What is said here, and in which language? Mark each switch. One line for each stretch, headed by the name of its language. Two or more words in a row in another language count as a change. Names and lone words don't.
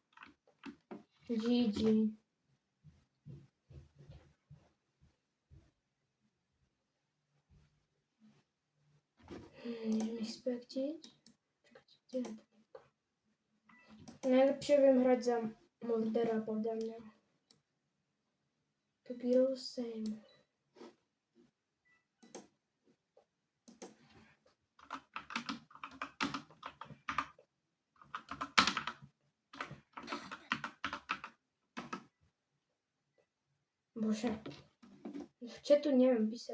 Slovak: GG. Idem ich spektiť. Čakajte, kde je to? Najlepšie viem hrať za murdera podľa mňa.
English: To be all same.
Slovak: Bože. V chatu neviem písať.